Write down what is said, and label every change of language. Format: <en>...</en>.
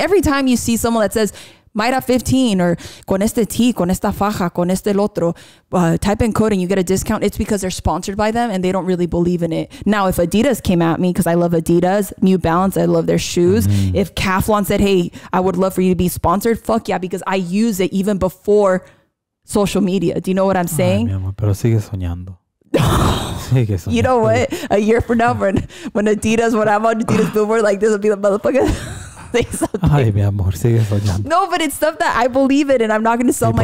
<en>Every time you see someone that says Myra 15 or</en> <es>con este tea, con esta faja, con este el otro,</es> <en>type in code and you get a discount, it's because they're sponsored by them and they don't really believe in it. Now, if Adidas came at me, because I love Adidas, New Balance, I love their shoes. If Calphalon said, hey, I would love for you to be sponsored, fuck yeah, because I use it even before social media. Do you know what I'm saying?</en> <es>Ay, mi amor, pero sigue soñando.</es> <en>You know what? A year from now, when Adidas, when I'm on Adidas billboard, like, this will be the motherfucker.</en> <es>Ay, mi amor, sigue soñando.</es> <en>No, but it's stuff that I believe in, and I'm not going to sell my.</en>